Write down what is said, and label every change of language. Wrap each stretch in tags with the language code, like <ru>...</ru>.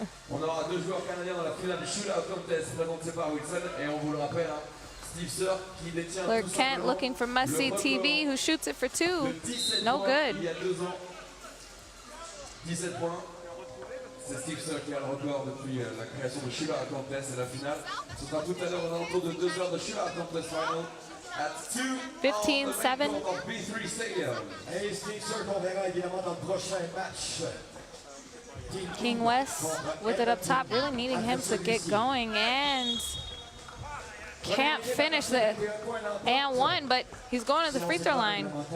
<fr>On aura 2 joueurs canadiens dans la finale du Shootout contest présenté par Wilson, et on vous le rappelle, Steve Sir qui détient</fr> <en>Clark Kent looking for must-see TV, who shoots it for 2. No good.</en> <fr>Il y a 2 ans, 17 points. C'est Steve Sir qui a le record depuis la création de Shootout contest et la finale. Ce sera tout à l'heure aux alentours de 2 heures de Shootout contest final. 15-7. B3 Stadium. Et Steve Sir qu'on verra évidemment dans le prochain match.</fr> <en>King West with it up top, really needing him to get going, and can't finish the and 1, but he's going to the free throw line.</en>